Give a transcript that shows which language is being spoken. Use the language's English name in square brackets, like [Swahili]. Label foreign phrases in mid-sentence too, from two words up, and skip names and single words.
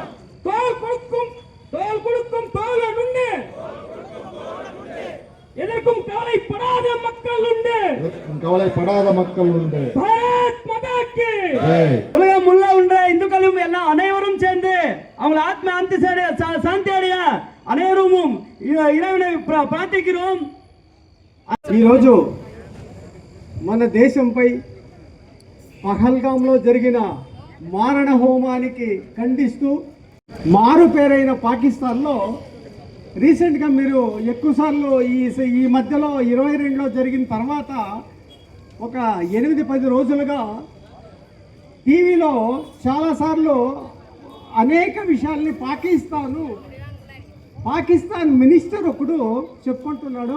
[Tamil] தோல் கொடுக்கும் தோழன் உண்டு, எதற்கும் கவலைப்படாத மக்கள் உண்டு, கவலைப்படாத மக்கள் உண்டு. [Hindi] भारत माता की ஜெய். [Tamil] உலகம் உள்ள உள்ள இந்துக்களும் எல்லாம் அனைவரும் சேர்ந்து அவங்க ஆத்ம அந்தி சாந்தி அடைய அனைவரும் இறைவனை ప్రార్థిக்கிறோம். [Telugu] ఈరోజు మన దేశంపై పహల్గాంలో జరిగిన మారణ హోమానికి ఖండిస్తూ మారు పేరైన పాకిస్తాన్లో రీసెంట్గా మీరు ఎక్కువసార్లు ఈ మధ్యలో 22లో జరిగిన తర్వాత ఒక 8-10 రోజులుగా టీవీలో చాలాసార్లు అనేక విషయాల్ని పాకిస్తాన్ మినిస్టర్ ఒకడు చెప్పుకుంటున్నాడు.